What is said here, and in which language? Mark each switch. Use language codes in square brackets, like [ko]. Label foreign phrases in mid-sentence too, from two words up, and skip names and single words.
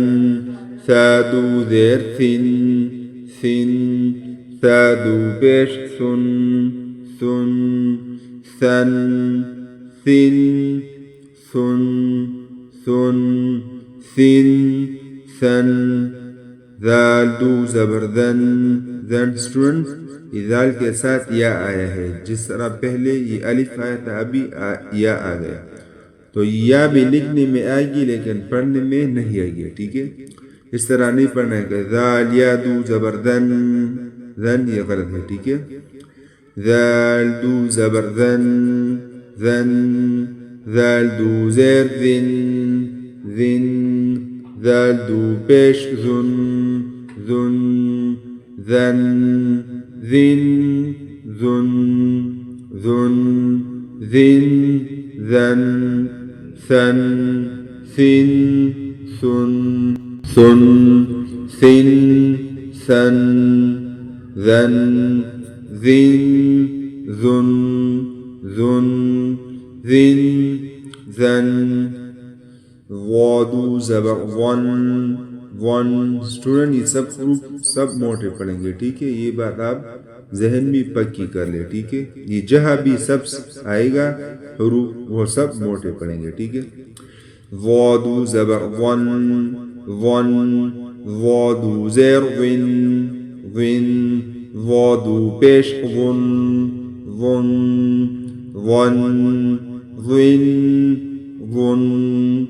[ur] ثادو زیر ثن، ثن. ثادو پیش ثن، ثن. ثن، ثن، ثن. ثن، ثن، ثن. ذال دو زبر ذن، ذن. اسٹوڈنٹ، یہ ذال کے ساتھ یا آیا ہے، جس طرح پہلے یہ الف آیا تھا، ابھی یا آ گیا. تو یا بھی لکھنے میں آئے گی لیکن پڑھنے میں نہیں آئے گی، ٹھیک ہے؟ اس طرح نہیں پڑھنا ہے کہ ذال یا دو زبر ذن، ذن. یہ غلط ہے، ٹھیک ہے؟ ذال دو زبر ذن، ذن. ذال دو زیر ذن، ذن. ذال دو پیش ذن، ذن. ذن، ذن، ذن. ذن، ذن، ذن. ثن، ثن، ثن. ثن، ثن، ثن. ذن، ذن، ذن. ذن، ذن، ذن. وادو زبر ون، ون. اسٹوڈنٹ، یہ سب حروف سب موٹے پڑھیں گے، ٹھیک ہے؟ یہ بات آپ ذہن میں پکی کر لیں، ٹھیک ہے؟ یہ جہاں بھی سب آئے گا حروف وہ سب موٹے پڑھیں گے، ٹھیک ہے؟ وادو زبر ون، ون. وادو زیر ون، ون. وادو پیش ون، ون. ون، ون، ون.